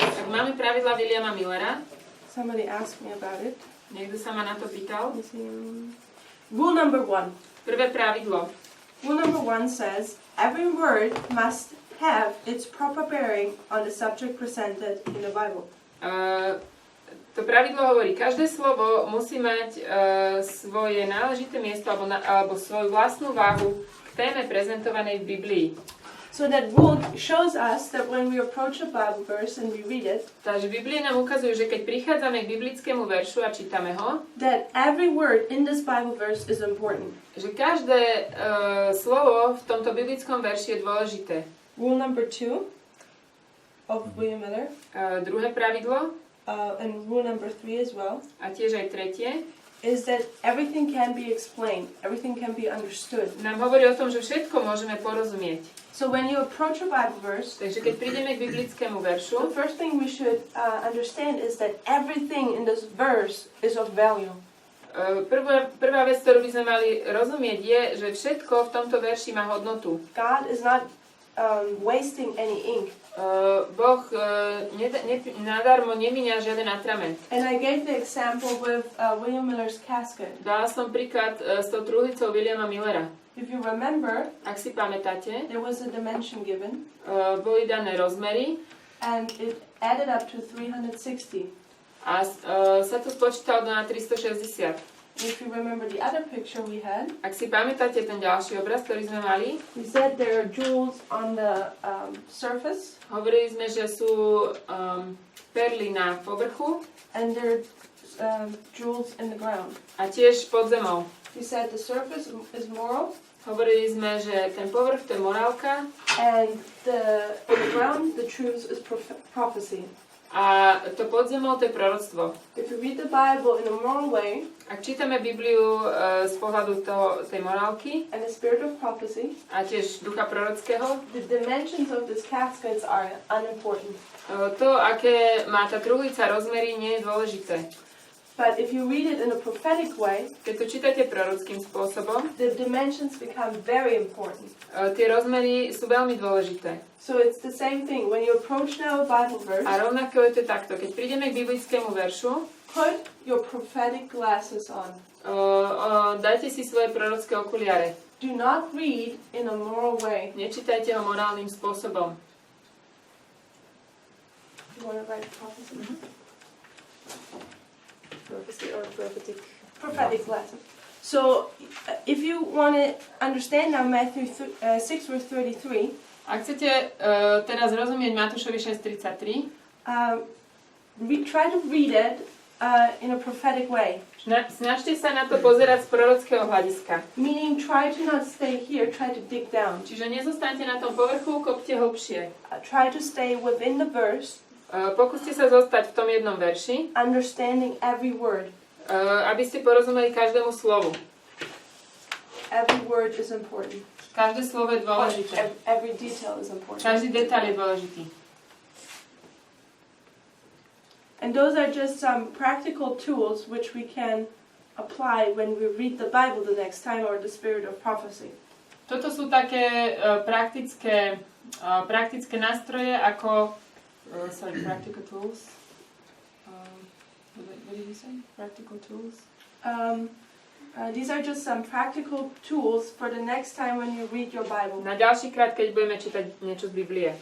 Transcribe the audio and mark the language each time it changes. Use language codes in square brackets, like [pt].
[sk] Tak máme pravidla Williama Millera. [en] somebody asked me about it. [sk] Niekto sa ma na to pýtal. [en] Let me see. Rule number 1. [sk] Prvé pravidlo. [en] Rule number 1 says every word must have its proper bearing on the subject presented in the Bible. [sk] To pravidlo hovorí, každé slovo musí mať svoje náležité miesto alebo svoju vlastnú váhu k téme prezentovanej v Biblii. [en] So that rule shows us that when we approach a Bible verse and we read it, [sk] Takže Biblie nám ukazujú, že keď prichádzame k biblickému veršu a čítame ho, [en] that every word in this Bible verse is important. [sk] že každé slovo v tomto biblickom verši je dôležité. [en] Rule number 2 of William Miller, [sk] Druhé pravidlo, [en] and rule number 3 as well, [sk] a tiež aj tretie, [en] is that everything can be explained, everything can be understood. [sk] nám hovorí o tom, že všetko môžeme porozumieť. [en] So when you approach a Bible verse, [sk] Takže keď prídeme k biblickému [en] the [sk] veršu, [en] first thing we should understand is that everything in this verse is of value. [sk] prvá vec, ktorú by sme mali rozumieť, je, že všetko v tomto verši má hodnotu. [en] God is not wasting any ink. [sk] Boh nadarmo nemíňa žiaden atrament. [en] And I gave the example with William Miller's casket. [sk] Dala som príklad s tou truhlicou Williama Millera. [en] If you remember, [sk] Ak si pamätáte, [en] there was a dimension given, [sk] boli dané rozmery [en] and it added up to 360. [sk] a sa to spočítalo na 360. [en] If you remember the other picture we had, [sk] Ak si pamätáte ten ďalší obraz, ktorý sme mali, [en] we said there are jewels on the surface, [sk] hovorili sme, že sú perly na povrchu [en] and there are jewels in the ground. [sk] a tiež pod zemou. [en] We said the surface is moral, [sk] Hovorili sme, že ten povrch to je morálka [en] and in the ground the truth is prophecy. [sk] a to pod zemou to je proroctvo. [en] If you read the Bible in a moral way, [sk] Ak čítame Bibliu z pohľadu tej morálky [en] and the spirit of prophecy, [sk] a tiež ducha prorockého, [en] the dimensions of these caskets are unimportant. [sk] to, aké má tá truhlica rozmery, nie je dôležité. [en] But if you read it in a prophetic way, [sk] Keď to čítate prorockým spôsobom, [en] the dimensions become very important. [sk] tie rozmery sú veľmi dôležité. [en] So it's the same thing. When you approach now a Bible verse, [sk] A rovnako je to takto. Keď prídeme k biblickému veršu, [en] put your prophetic glasses on. [sk] dajte si svoje prorocké okuliare. [en] Do not read in a moral way. [sk] Nečítajte ho morálnym spôsobom. [en] You want to write prophecy? Prophecy or prophetic. Prophetic glasses. So, if you want to understand now Matthew 6 verse 33, [sk] Ak chcete teraz rozumieť Matúšovi 6.33, [en] try to read it in a prophetic way. [sk] snažte sa na to pozerať z prorockého hľadiska. [en] Meaning, try to not stay here, try to dig down. [sk] Čiže nezostaňte na tom povrchu, kopte hlbšie. [en] Try to stay within the verse, [sk] Pokúste sa zostať v tom jednom verši, [en] understanding every word. [sk] aby ste porozumeli každému slovu. [en] Every word is important. [sk] Každé slovo je dôležité. [en] Every detail is important. [sk] Každý detail je dôležitý. [en] And those are just some practical tools which we can apply when we read the Bible the next time, or the spirit of prophecy. [sk] Toto sú také praktické nástroje ako [en] practical tools. What did you say? Practical tools? These are just some practical tools for the next time when you read your Bible [sk] Na ďalší krát, keď budeme čítať niečo z Biblie